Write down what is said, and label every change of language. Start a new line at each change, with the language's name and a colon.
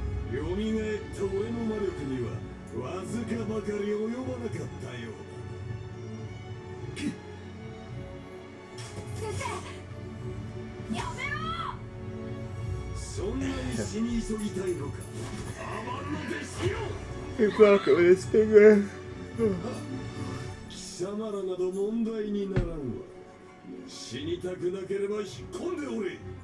Japanese: 蘇った俺の魔力にはわずかばかり及ばなかったようだ。先生、やめろ。そんなに死に急ぎたいのか。アバンの弟子よ。
English: He broke it with his finger.
Japanese: 貴様らなど問題にならんわ。死にたくなければ引っ込んでおれ。